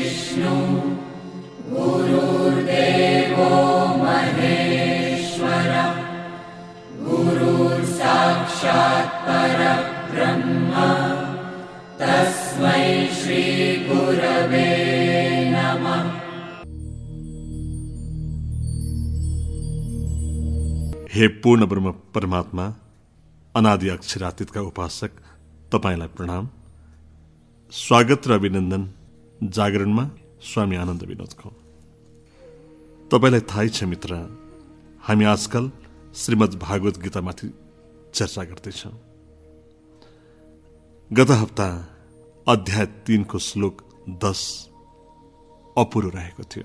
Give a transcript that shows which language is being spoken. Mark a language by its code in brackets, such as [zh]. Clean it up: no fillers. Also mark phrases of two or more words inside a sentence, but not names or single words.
[sa] गुरुर्देवो महेश्वर गुरुर्साक्षात् परब्रह्म तस्मै श्री गुरवे नमः। [ne] हे पूर्ण ब्रह्म परमात्मा, अनादि अक्षरातीतका उपासक, तपाईलाई प्रणाम। स्वागत र अभिनन्दन जागरणमा स्वामी आनन्द विनोदको। तपाईलाई थाहै छ मित्र, हामी आजकल श्रीमद् भागवत गीतामाथि चर्चा गर्दैछौँ। गत हप्ता अध्याय 3 को श्लोक 10 अपुरो रहेको थियो।